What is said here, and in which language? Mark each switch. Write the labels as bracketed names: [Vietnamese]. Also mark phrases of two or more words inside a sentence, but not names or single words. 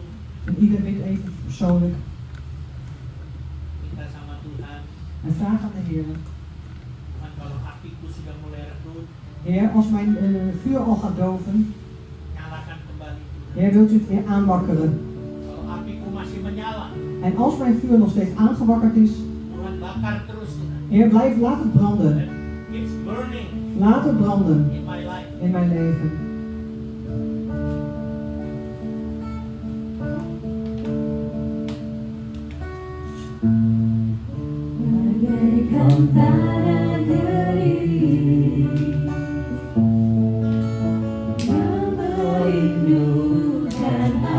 [Dutch] En ieder bidt even persoonlijk [Indonesian] minta sama Tuhan. [Dutch] en vraag aan de Heer. [Indonesian] Tuhan, kalau apiku sudah mulai redup, [Dutch] Heer, als mijn vuur al gaat doven, [Indonesian] nyalakan kembali Tuhan. [Dutch] Heer, wilt u het weer aanwakkeren. [Indonesian] Kalau apiku masih menyala, [Dutch] En als mijn vuur nog steeds aangewakkerd is, [Indonesian] Tuhan bakar terus Tuhan. [Dutch] Heer, laat het branden. [English] And it's burning [Dutch] Laat het branden [English] in my life. [Dutch] in mijn leven. [Indonesian] Bagaikan tanah kering yang merindukan